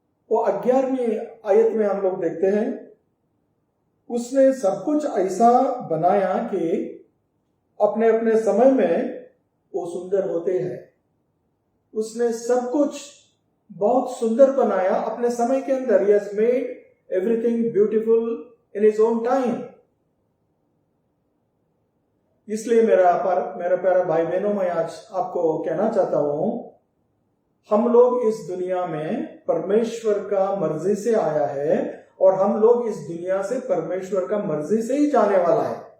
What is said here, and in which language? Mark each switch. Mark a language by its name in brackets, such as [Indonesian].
[Hindi] वो 11वीं आयत में हम लोग देखते हैं, उसने सब कुछ ऐसा बनाया कि अपने अपने समय में वो सुंदर होते हैं। उसने सब कुछ बहुत सुंदर बनाया अपने समय के अंदर। [English] He has made everything beautiful in his own time। [Hindi] इसलिए मेरा प्यारा भाई बहनों, मैं आज आपको कहना चाहता हूं, हम लोग इस दुनिया में परमेश्वर का मर्जी से आया है और हम लोग इस दुनिया से परमेश्वर का मर्जी से ही जाने वाला है।